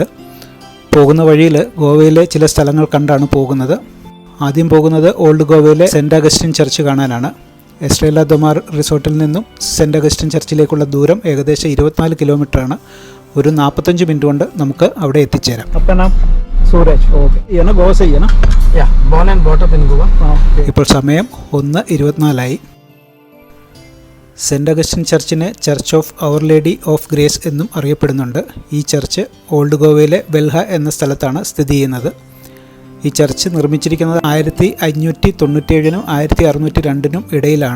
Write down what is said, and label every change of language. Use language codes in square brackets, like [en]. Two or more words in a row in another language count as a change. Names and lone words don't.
[ml] പോകുന്ന വഴിയിൽ ഗോവയിലെ ചില സ്ഥലങ്ങൾ കണ്ടാണ് പോകുന്നത്. ആദ്യം പോകുന്നത് ഓൾഡ് ഗോവയിലെ സെൻറ്റ് അഗസ്റ്റിൻ ചർച്ച് കാണാനാണ്. എസ്ട്രേല ദൊമാർ റിസോർട്ടിൽ നിന്നും സെൻറ്റ് അഗസ്റ്റിൻ ചർച്ചിലേക്കുള്ള ദൂരം ഏകദേശം 24 കിലോമീറ്ററാണ്. ഒരു 45 മിനിറ്റ് കൊണ്ട് നമുക്ക് അവിടെ എത്തിച്ചേരാം. [hi] आपका नाम सूरज. ओके, ये ना गोवा से ही है ना? [en] या born and brought up in Goa. [ml] ഇപ്പോൾ സമയം 1:24 സെൻറ്റ് അഗസ്റ്റിൻ ചർച്ചിനെ ചർച്ച് ഓഫ് അവർ ലേഡി ഓഫ് ഗ്രേസ് എന്നും അറിയപ്പെടുന്നുണ്ട്. ഈ ചർച്ച് ഓൾഡ് ഗോവയിലെ വെൽഹ എന്ന സ്ഥലത്താണ് സ്ഥിതി ചെയ്യുന്നത്. ഈ ചർച്ച് നിർമ്മിച്ചിരിക്കുന്നത് 1597 1602 ഇടയിലാണ്.